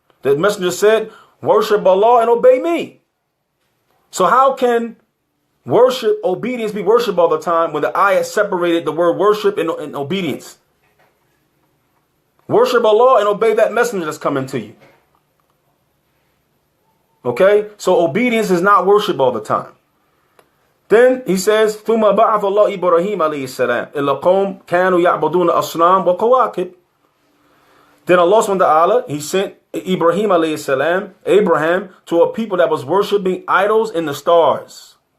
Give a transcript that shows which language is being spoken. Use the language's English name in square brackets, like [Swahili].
[English] The messenger said, worship Allah and obey me. So how can obedience be worship all the time when the ayah separated the word worship and obedience? Worship Allah and obey that messenger that's coming to you. Okay? So obedience is not worship all the time. Then he says, [Arabic] ثُمَّ بَعَثَ اللَّهُ إِبْرَاهِيمَ عَلَيْهِ السَّلَامِ إِلَّا قَوْمٍ كَانُوا يَعْبُدُونَ أَصْنَامٍ وَكَوَاكِبٍ. [English] Then Allah subhanahu wa ta'ala, he sent Ibrahim alayhi salam, Abraham, to a people that was worshiping idols in the stars.